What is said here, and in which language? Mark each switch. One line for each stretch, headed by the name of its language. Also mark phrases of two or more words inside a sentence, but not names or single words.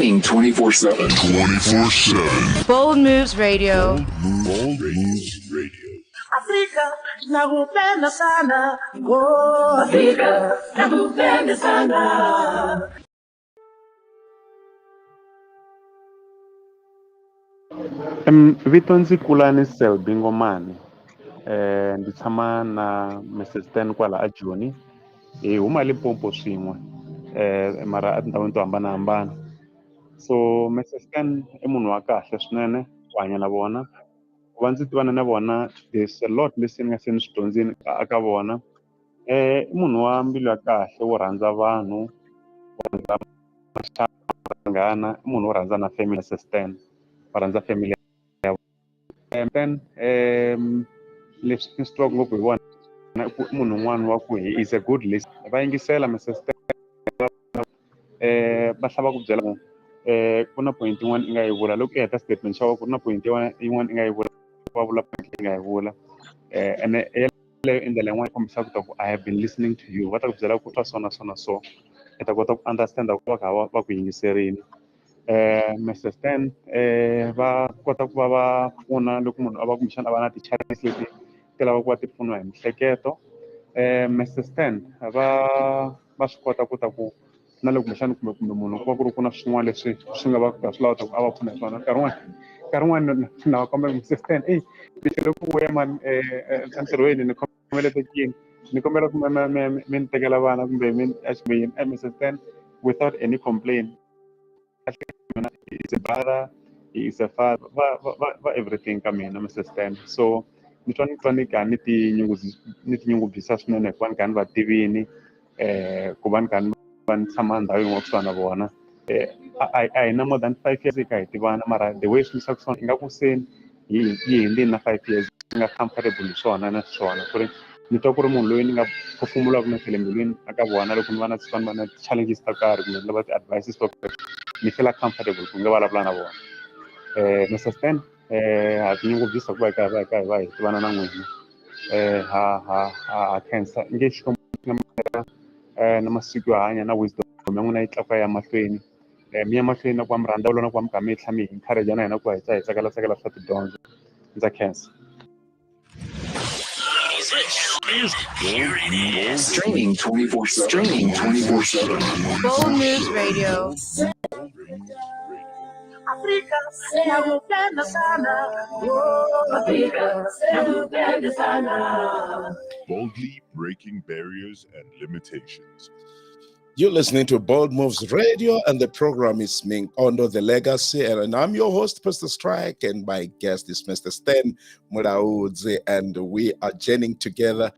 English: 24/7. 24/7. Bold Moves Radio. Bold Moves Radio.
Swahili: Afrika nakupenda sana. Oh, Afrika nakupenda sana.
Tsonga: Vito ndzi kula ni Selby Ngomane. Ndzi tshama na Mrs. Stan kwala a Joni. Hi huma Limpopo swin'we. Mara etindhawini to hambanahambana. So Mrs. Stan I munhu wa kahle swinene ku hanya na vona. Ku va ndzi tivana na vona,
English: there's a lot
Tsonga: leswi ni nga se ni swi dyondzini aka vona. I munhu wa mbilu ya kahle wo rhandza vanhu, wo rhandza vanghana, I munhu wo rhandza na family. Mrs. Stan va rhandza family.
English: And then
Tsonga: leswi ni swi tivaka ngopfu hi vona i munhu un'wana wa ku
English: is a good listener.
Tsonga: Va yingisela Mrs. Stan va tlhava ku byela ku ku na point yin'wana I nga yi vula loko I heta statement xa wena ku na point yin'wana I nga yi vula va vula point I nga yi vula ene yeleyo i ndlela yin'wana kombisaka ku
English: I have been listening to you
Tsonga: va ta ku byela ku twa so I ta kota ku understand ku va kha va ku yingiserini. Mrs. Stan va kota ku va va pfuna loko munhu a va kumbexana a va na ti-challenges leti ti lava ku va ti pfuniwa hi miehleketo. Mrs. Stan va swi kota ku ta ku na loko kumbexana kumbe munhu ku va ku ri ku na swin'wana leswi swi nga va swi lavaka ku a va pfuna hi swona nkarhi wun'wana na va kombela Mrs. Stan lexi loko ku vuya mani entirhweni ni khomelete kini ni kombela ku mi ni tekela vana kumbe mi Mrs.
English: Stan without any complaint. He is a brother, he is a father, va everything
Tsonga: ka mina
English: Mrs. Stan.
Tsonga: So ni twa ni kha ni tinyungubyisa swinene hikuva ni kha ni va tivini ku va ni kha ni va ni tshama ndhawu yin'we kusuhana na vona. A hi na
English: more than 5 years
Tsonga: hi kha hi tivana mara
English: the way
Tsonga: swi endlisaka swona ingaku se hi hundzini na 5 years ni nga comfortable hi swona na swona ku ri ni twa ku ri munhu loyi ni nga phefumulaka na phele mbilwini aka vona loko ni va na ti-challenges to karhi kumbe ni lava ti-advices to karhi ni
English: feel comfortable
Tsonga: ku nga vulavula na vona. Mrs. Stan ha tinyungubyisa ku va hi tivana na n'wina. Ha khensa nge xikombiso na masiku yo hanya na wisdom ya n'wina yi tlakuka ya mahlweni. Mi ya mahlweni na ku va mi rhandza na ku va mi kha mi tlhela mi encourage na hina ku hi tsakela swa tidyondzo. Ndza khensa.
English: Streaming 24/7. Bold Moves Radio.
Swahili: Afrika nakupenda sana. Oh, Afrika nakupenda sana.
English: Boldly breaking barriers and limitations. You're listening to Bold Moves Radio, and the program is Minkondzo, The Legacy. And I'm your host, Pastor Strike, and my guest is Mr. Stan Mulaudzi, and we are journeying together.